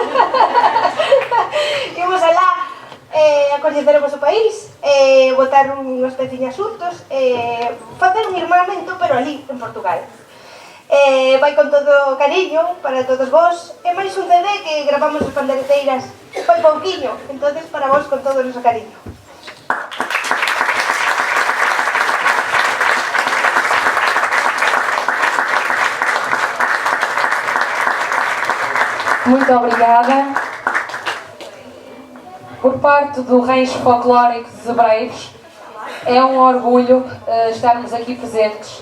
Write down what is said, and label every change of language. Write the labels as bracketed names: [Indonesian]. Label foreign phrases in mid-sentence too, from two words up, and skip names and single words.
[Galician] Imos alá a coñecer o vosso país, botar unhas peciñas xuntos, facer un irmamento pero ali en Portugal. Vai con todo cariño para todos vos, e máis un CD que gravamos as pandereteiras foi pouquiño, entonces para vos con todo o noso cariño. [Portuguese] Muito obrigada. Por parte do Rancho Folclórico de Zebreiros, é um orgulho estarmos aqui presentes.